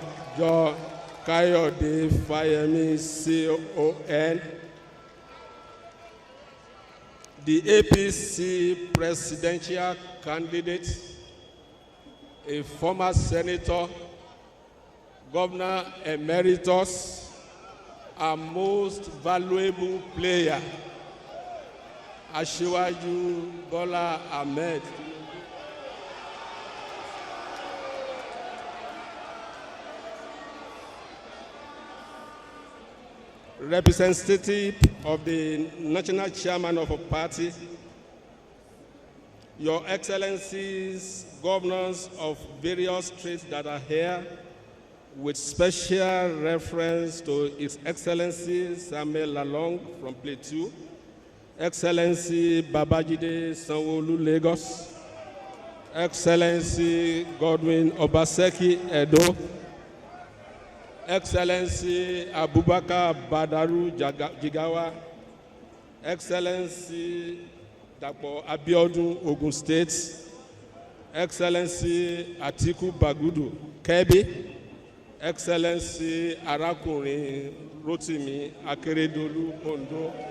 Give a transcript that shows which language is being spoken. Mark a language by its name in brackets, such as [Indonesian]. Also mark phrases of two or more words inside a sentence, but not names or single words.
[English] John Kayode Fayemi, CON, the APC presidential candidate, a former senator, Governor Emeritus, our most valuable player, Asiwaju Bola Ahmed. Representative of the national chairman of a party, Your Excellencies, governors of various states that are here, with special reference to His Excellency Samuel Lalong from Plateau, Excellency Babajide Sanwo-Olu Lagos, Excellency Godwin Obaseki Edo, Excellency Abubakar Badaru Jigawa, Excellency Dapo Biodun Ogun State, Excellency Atiku Bagudu Kebbi, Excellency Arakunrin Rotimi Akeredolu Ondo,